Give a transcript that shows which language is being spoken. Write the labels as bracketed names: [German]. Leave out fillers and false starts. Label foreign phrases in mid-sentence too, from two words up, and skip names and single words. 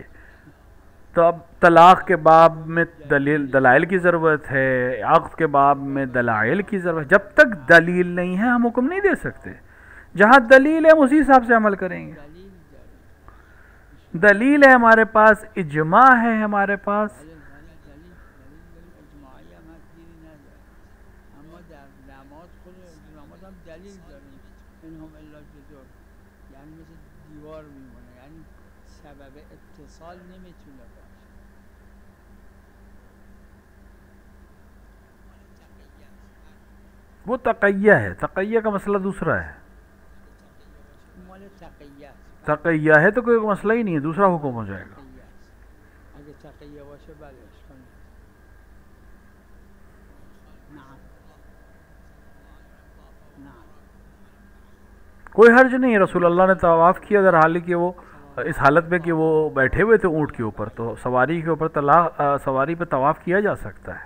[Urdu] تو اب طلاق کے باب میں دلائل کی ضرورت ہے، عقد کے باب میں دلائل کی ضرورت ہے. جب تک دلیل نہیں ہے ہم حکم نہیں دے سکتے. جہاں دلیل ہے اسی حساب سے عمل کریں گے. دلیل ہے ہمارے پاس، اجماع ہے ہمارے پاس. [Persian] دلیل اجماعی هم هست، گیری نداره. اما در نماز خود نماز هم دلیل داریم، [Arabic] انهم الا جدر، [Persian] یعنی مثل دیوار میمونه، یعنی سبب اتصال نمیتونه باشه. [Urdu] وہ تقیہ ہے، تقیہ کا مسئلہ دوسرا ہے. [Persian] مال تقیه است. [Urdu] تقیہ ہے تو کوئی مسئلہ ہی نہیں ہے، دوسرا حکم ہو جائے گا. [Persian] تقیه است. اگه تقیه باشه بله اشکال نداره. [Arabic] نعم نعم. [Urdu] کوئی حرج نہیں ہے، رسول اللہ نے طواف کیا در حال کہ وہ اس حالت میں کہ وہ بیٹھے ہوئے تھے اونٹ کے اوپر، تو سواری کے اوپر سواری پہ طواف کیا جا سکتا ہے.